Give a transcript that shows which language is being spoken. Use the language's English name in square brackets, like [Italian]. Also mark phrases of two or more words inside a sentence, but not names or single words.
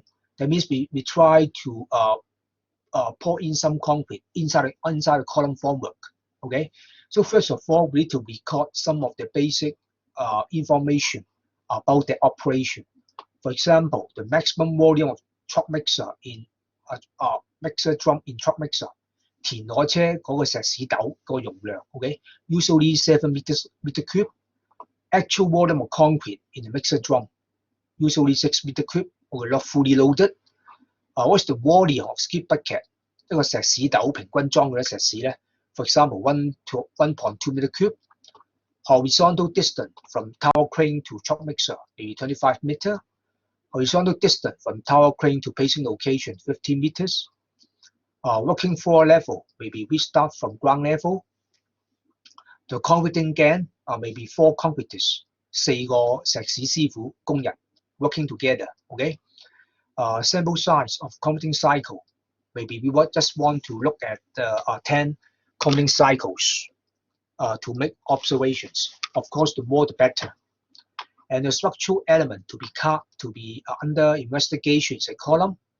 [English] That means we try to pour in some concrete inside the column formwork. Okay, so first of all, we need to record some of the basic information about the operation. For example, the maximum volume of truck mixer in mixer drum in truck mixer， [Cantonese] 填攞車嗰個石屎斗個容量。 [English] Okay, usually 7 meter cube. Actual volume of concrete in the mixer drum, usually 6 meter cube, or not fully loaded. What's the volume of skip bucket？ [Cantonese] 一個石屎斗平均裝嗰啲石屎咧 ， [English] for example 1.2 meter cube. Horizontal distance from tower crane to truck mixer, maybe 25 meter. Horizontal distance from tower crane to pacing location, 15 meters. Working floor level, maybe we start from ground level. The concreting gang, maybe 4 concreters, [Cantonese] 4 個石屎師傅工人 [English] working together. Okay. Sample size of concreting cycle. Maybe we just want to look at 10 concreting cycles to make observations. Of course, the more the better. And the structural element to be under investigation is a column.